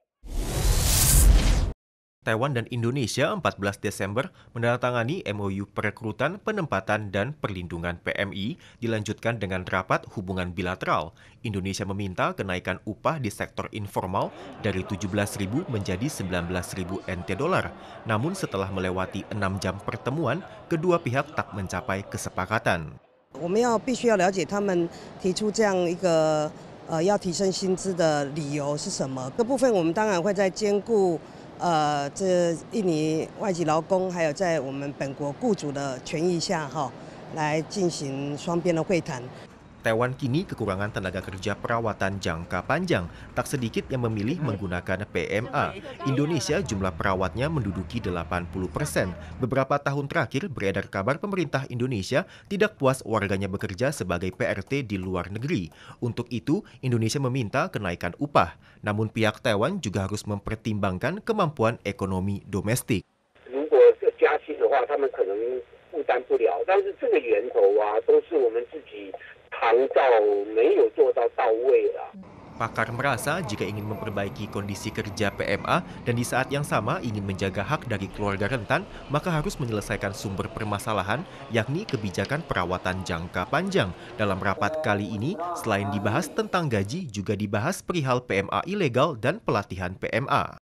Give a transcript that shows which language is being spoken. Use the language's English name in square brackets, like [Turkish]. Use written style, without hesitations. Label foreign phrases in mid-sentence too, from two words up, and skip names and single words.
[Indonesian] Taiwan dan Indonesia 14 Desember menandatangani MOU perekrutan, penempatan, dan perlindungan PMI dilanjutkan dengan rapat hubungan bilateral. Indonesia meminta kenaikan upah di sektor informal dari 17.000 menjadi 19.000 NT dolar. Namun setelah melewati 6 jam pertemuan, kedua pihak tak mencapai kesepakatan. [Chinese] 我们必须要了解他们提出这样一个要提升薪资的理由是什么。这部分我们当然会在兼顾这印尼外籍劳工还有在我们本国雇主的权益下来进行双边的会谈。 [Indonesian] Taiwan kini kekurangan tenaga kerja perawatan jangka panjang. Tak sedikit yang memilih menggunakan PMA. Indonesia jumlah perawatnya menduduki 80%. Beberapa tahun terakhir beredar kabar pemerintah Indonesia tidak puas warganya bekerja sebagai PRT di luar negeri. Untuk itu, Indonesia meminta kenaikan upah. Namun pihak Taiwan juga harus mempertimbangkan kemampuan ekonomi domestik. [Chinese] 如果加薪的话，他们可能负担不了，但是这个源头都是我们自己 [Indonesian] Pakar merasa jika ingin memperbaiki kondisi kerja PMA dan di saat yang sama ingin menjaga hak dari keluarga rentan, maka harus menyelesaikan sumber permasalahan, yakni kebijakan perawatan jangka panjang. Dalam rapat kali ini, selain dibahas tentang gaji, juga dibahas perihal PMA ilegal dan pelatihan PMA.